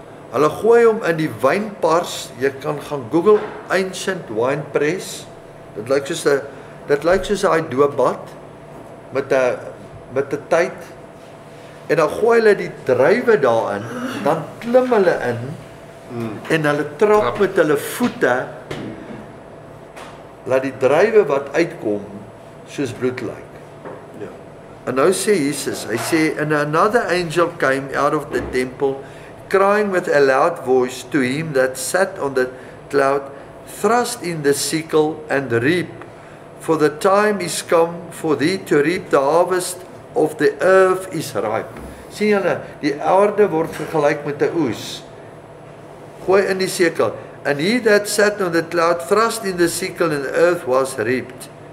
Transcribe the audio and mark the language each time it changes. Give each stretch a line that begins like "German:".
Afrikaans: hulle gooi hom in die wynpars, jy kan gaan Google Ancient Wine Press, dit lyk soos 'n doopbad, met 'n tyd, en dan gooi hulle die druiwe daarin, dan klim hulle in, en hulle trap met hulle voete, laat die druiwe wat uitkom, soos bloed lyk. Ja. En nou sê Jesus, hy sê,
English: and another angel came out of the temple, crying with a loud voice to him that sat on the cloud, thrust in the sickle and reap, for the time is come for thee to reap the harvest of the earth is ripe.
Afrikaans: Sien julle, die aarde word vergelyk met 'n oes. Gooi in die sikel.
English: And he that sat on the cloud thrust in the sickle and the earth was reaped.